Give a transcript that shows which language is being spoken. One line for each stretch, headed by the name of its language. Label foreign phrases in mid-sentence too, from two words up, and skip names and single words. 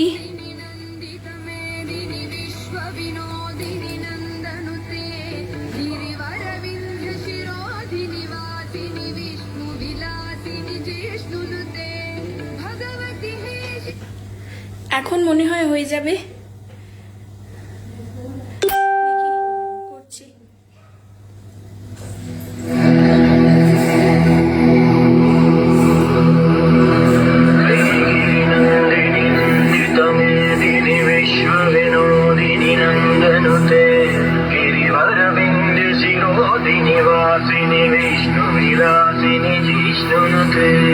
Sanskrit: नन्दितमेदिनि विश्वविनोदिनि नन्दनुते गिरिवरविन्ध्यशिरोधिनि वासिनि विष्णुविलासिनि जिष्णुनुते भगवति हे
Bangla: এখন মনে হয় হয়ে যাবে, দেখি করছি।
Sanskrit: नन्दितमेदिनि विश्वविनोदिनि नन्दनुते गिरिवरविन्ध्यशिरोधिनि वासिनि विष्णुविलासिनि जिष्णुनुते